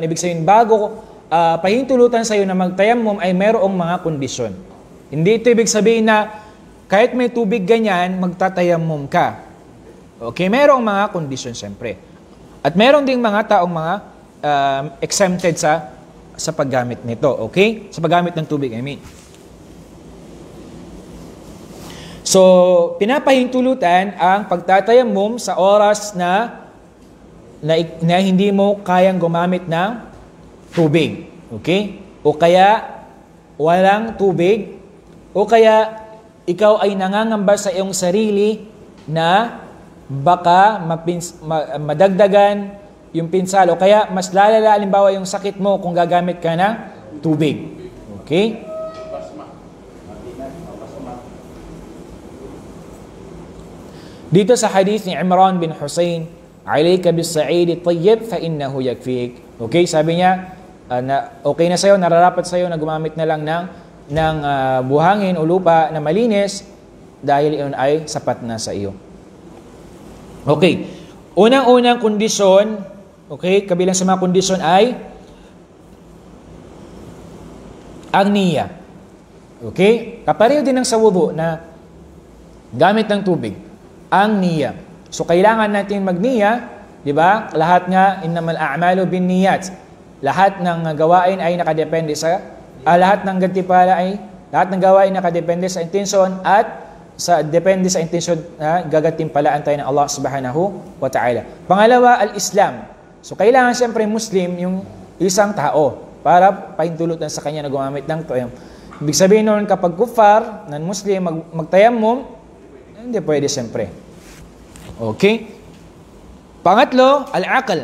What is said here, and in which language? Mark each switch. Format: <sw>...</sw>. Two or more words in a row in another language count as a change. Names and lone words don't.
<tl>Ibig sabihin bago pahintulutan sa iyo na magtayammum ay merong mga kondisyon. Hindi ito ibig sabihin na kahit may tubig ganyan, magtatayammum ka. Okay, merong mga kondisyon siyempre. At meron ding mga taong</tl> <en>mga exempted</en> <tl>sa paggamit nito. Okay? Sa paggamit ng tubig,</tl> <en>I mean.</en> <tl>So, pinapahintulutan ang pagtatayammum sa oras na hindi mo kayang gumamit ng tubig. Okay? O kaya walang tubig, o kaya ikaw ay nangangamba sa iyong sarili na baka madagdagan yung pinsala, o kaya mas lalala halimbawa yung sakit mo kung gagamit ka ng tubig. Okay? Dito sa hadith ni</tl> <ar>Imran bin Husayn, "عليك بالصعيد الطيب فإنه يكفيك."</ar> <tl>Okay, sabi niya, okay na sa'yo, nararapat sa'yo na gumamit na lang ng buhangin o lupa na malinis dahil iyon ay sapat na sa iyo. Okay. Unang-unang kondisyon, okay, kabilang sa mga kondisyon ay ang niyya. Okay? Kapareho din ng sa wudu na gamit ng tubig. Ang niyya. So, kailangan natin magniya, di ba? Lahat nga,</tl> <ar>إنما الأعمال بالنيات.</ar> <tl>Lahat ng gawain ay nakadepende lahat ng gantimpala lahat ng gawain nakadepende sa intensyon at depende sa intensyon na gagatimpalaan tayo ng Allah</tl> <ar>سبحانه وتعالى.</ar> <tl>Pangalawa, al-Islam. So, kailangan siyempre Muslim yung isang tao para pahintulutan sa kanya na gumamit ng tayammum. Ibig sabihin nun, kapag kuffar, non-Muslim, magtayammum, hindi pwede siyempre. Okay? Pangatlo, al-aql.</tl>